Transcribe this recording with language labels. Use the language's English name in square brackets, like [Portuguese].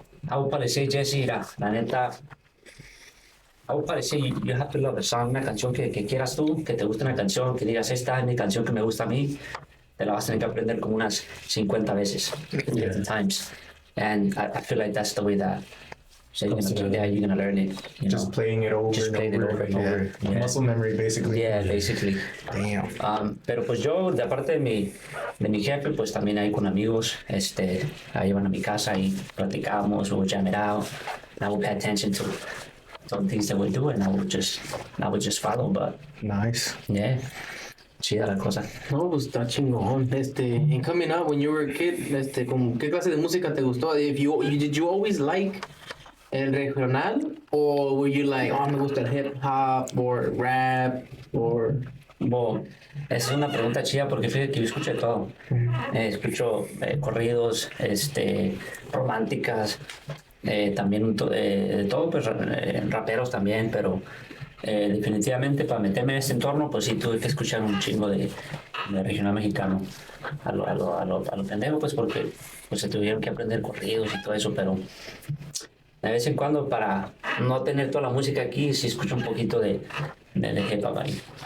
[English] I would probably say, Jesse, la neta, I would probably say you have to love a song, [Spanish] una canción que quieras tú, que te guste una canción, que digas, esta es mi canción que me gusta a mí, te la vas a tener que aprender como unas 50 veces, [English] 50 times. And I feel like that's the way that you're gonna learn it. Just playing it over and over. Yeah. Muscle memory, basically. Yeah, basically. Damn. [Spanish] Pero pues yo, de aparte de mi jefe, pues también ahí con amigos, ahí iban a mi casa y platicábamos, [English] we would jam it out. I would pay attention to some things that we do, and I would just follow. But Nice. [Spanish] yeah, chida la cosa. No, pues está chingón. [English] And coming up when you were a kid, [Spanish] ¿qué clase de música te gustó? [English] Did you always like el regional, or were you like, oh, [Spanish] me gusta el [English] hip hop or rap or? [Spanish] Bueno, es una pregunta chida porque fíjate que yo escucho de todo. Escucho corridos, románticas, también de todo, pues raperos también, pero definitivamente para meterme en este entorno, pues sí tuve que escuchar un chingo de regional mexicano a lo pendejo, pues porque pues se tuvieron que aprender corridos y todo eso, pero de vez en cuando para no tener toda la música aquí, sí escucho un poquito de hip hop ahí.